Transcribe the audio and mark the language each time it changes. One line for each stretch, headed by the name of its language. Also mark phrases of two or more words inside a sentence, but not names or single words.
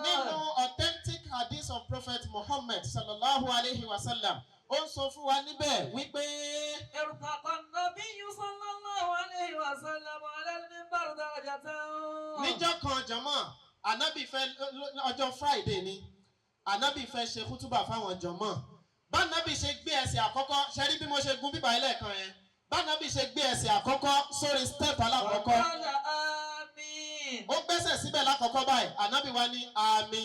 Yoruba: Nínú
English: authentic hadith of Prophet Muhammad
Arabic: صلى الله عليه وسلم
Yoruba: ó ń sọ fún wa níbẹ̀ wípé
Arabic: ارتقى النبي صلى الله عليه وسلم على المنبر درجة.
Yoruba: Níjọ́ kan jọmọ́ Ànábì fẹ́ ọjọ́ Friday ni Ànábì fẹ́ ṣe kútúbà fáwọn jọmọ́. Bá Ànábì ṣe gbé ẹsẹ̀ àkọ́kọ́ ṣe rí bí mo ṣe gun bíbá ilé kan yẹn. Bá Ànábì ṣe gbé ẹsẹ̀ àkọ́kọ́ sórí step alákọ̀ọ́kọ́. Ó gbẹ́sẹ̀ síbẹ̀ lákọ̀ọ́kọ́ báyìí Ànábì wá ní àmín.